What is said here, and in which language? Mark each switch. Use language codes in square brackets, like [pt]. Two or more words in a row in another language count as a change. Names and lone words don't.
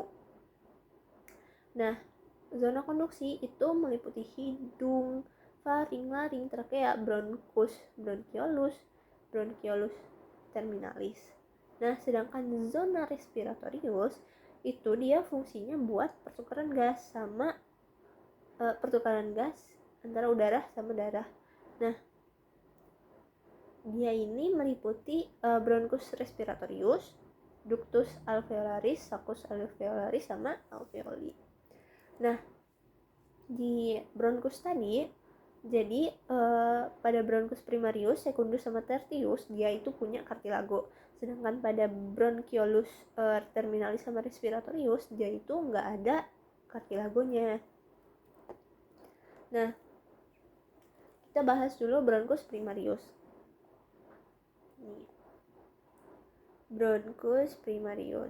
[id] Nah, zona konduksi itu meliputi hidung, faring, laring, trakea, bronchus, [la] bronchiolus terminalis. [id] Nah, sedangkan zona respiratorius itu dia fungsinya buat pertukaran gas antara udara sama darah. Nah, dia ini meliputi [la] bronchus respiratorius, ductus alveolaris, saccus alveolaris sama alveoli. [id] Nah, di bronchus tadi jadi pada [la] bronchus primarius, secundus [id] sama tertius dia itu punya cartilago. Sedangkan pada [la] bronchiolus terminalis [id] sama respiratorius dia itu nggak ada cartilagonya. Nah, kita bahas dulu [la] bronchus primarius. Bronchus primarius.